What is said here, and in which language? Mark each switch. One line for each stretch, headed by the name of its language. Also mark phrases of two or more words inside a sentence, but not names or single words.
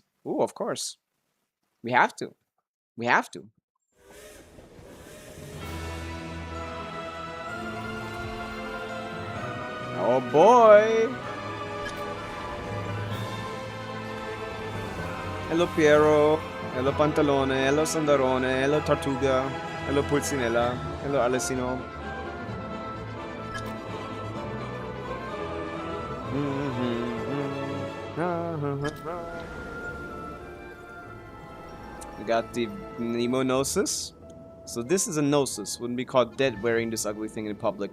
English: Ooh, of course. We have to. We have to. Oh boy! Hello Piero. Hello Pantalone. Hello Sandarone. Hello Tartuga. Hello Pulcinella. Hello Alessino. We got the Nemonosis. So this is a Gnosis. Wouldn't be caught dead wearing this ugly thing in public.